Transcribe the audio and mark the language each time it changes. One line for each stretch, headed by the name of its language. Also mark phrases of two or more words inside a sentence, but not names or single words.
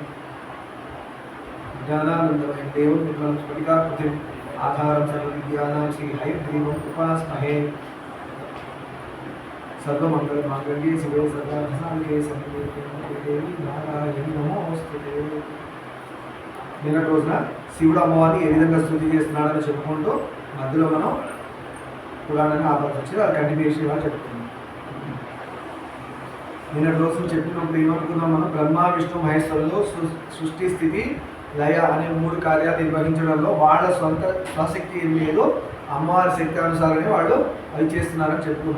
Sanskrit: ज्ञानानन्दमयं देवं निर्मलं स्फटिकाकृतिम् आधारं सर्वविद्यानां श्री हयग्रीवम् उपास्महे। सर्वमङ्गलमाङ्गल्ये शिवे सर्वार्थसाधिके शरण्ये देवी नारायणी नमोस्तुते।
Telugu: నిన్నటి రోజున శివుడు అమ్మవారిని ఏ విధంగా స్తుతి చేస్తున్నాడని చెప్పుకుంటూ మధ్యలో మనం పురాణాన్ని ఆపాల్సి వచ్చింది. అది కంటిన్యూషన్గా చెప్పుకున్నాం. నిన్నటి రోజు చెప్పినప్పుడు ఏమనుకున్నాం మనం, బ్రహ్మ విష్ణు మహేశ్వరులు సృష్టి స్థితి లయ అనే 3 కార్యాలు నిర్వహించడంలో వాళ్ళ స్వశక్తి ఏం లేదు, అమ్మవారి శక్తి అనుసారమే వాళ్ళు అవి చేస్తున్నారని చెప్పుకున్నాం.